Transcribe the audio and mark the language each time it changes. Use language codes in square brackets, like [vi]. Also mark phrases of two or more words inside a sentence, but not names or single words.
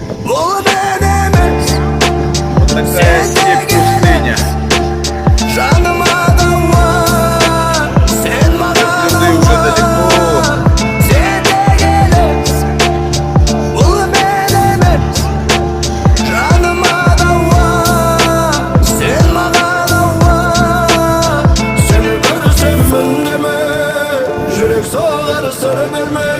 [kk] Бұл мен емес, [ru] Такая себе пустыня. [kk] жаныма дауа, сен маған [ru] Ты уже далеко. [kk] сен де келес. Бұл мен емес, жаныма дауа, сен маған ауа. Сені көрсем үндеме, жүрек соғар сыр бермей.